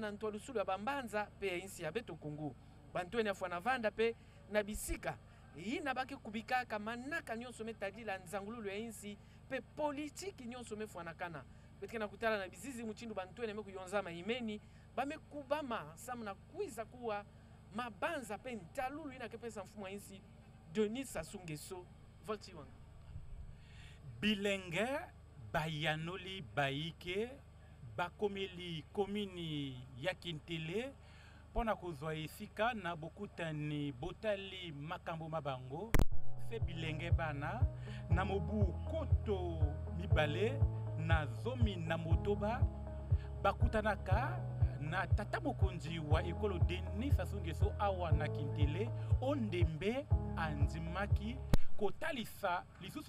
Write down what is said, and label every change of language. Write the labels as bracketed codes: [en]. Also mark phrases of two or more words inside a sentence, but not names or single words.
[ktu] na ntwalusulu ya bambanza pe ya insi ya beto Kongo bantwenya fuana vanda pe na bisika yina bake kubikaka manaka nyonso metadila nzangululu ya insi pe politiki nyonso mefuanakana betkena kutala na bizizi muchindu bantwenya mekuyonzama imeni bamekubama samu na kuiza kuwa mabanza pe ntalulu ina kepesa mfumu wa insi Denis Sassou Nguesso volti wanga [ln] bilenge bayanoli baike bakomeli komini ya Kintele pona kozwa esika na bokutani botali makambo mabango se bilenge bana na mobu koto mibale na zomi na motoba bakutanaka na tata mokonzi wa ekolo Denis Sassou Nguesso awa na Kintele ondembe anzimaki kotalisa lisusu